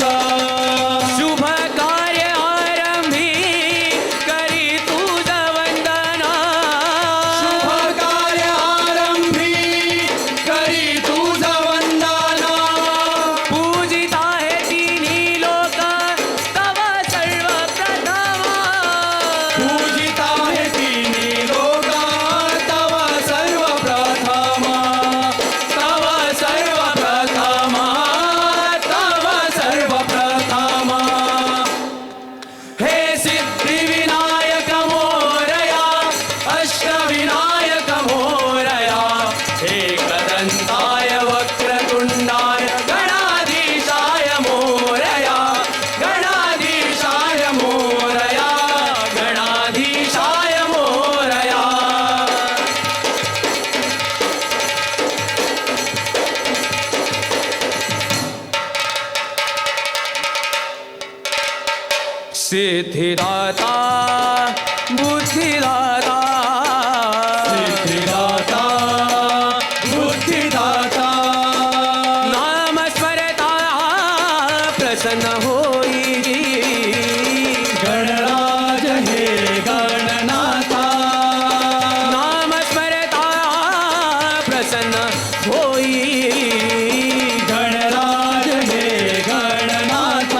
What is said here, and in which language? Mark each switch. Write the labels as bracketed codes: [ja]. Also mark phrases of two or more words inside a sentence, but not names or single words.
[mr] शुभ कार्य आरंभी करी तुझ वंदना शुभ कार्य आरंभी करी तुझ वंदना पूजिता है तिन्ही लोक तव सर्व प्रथम पूजिता है तिन्ही लोका तव सर्वप्रथम तव सर्वप्रथम तव सर्वप्रथम हे सिद्धिविनायक मोरया अष्टविनायक [sa] मोरया एकदन्ताय वक्रतुण्डाय गणाधीशाय मोरया गणाधीशाय मोरया गणाधीशाय मोरया [mr] सिद्धिदाता बुद्धिदाता सिद्धिदाता बुद्धिदाता नाम स्मरता प्रसन्न होई गणराज हे गणनाथा नाम स्मरता प्रसन्न होई गणराज हे गणनाथा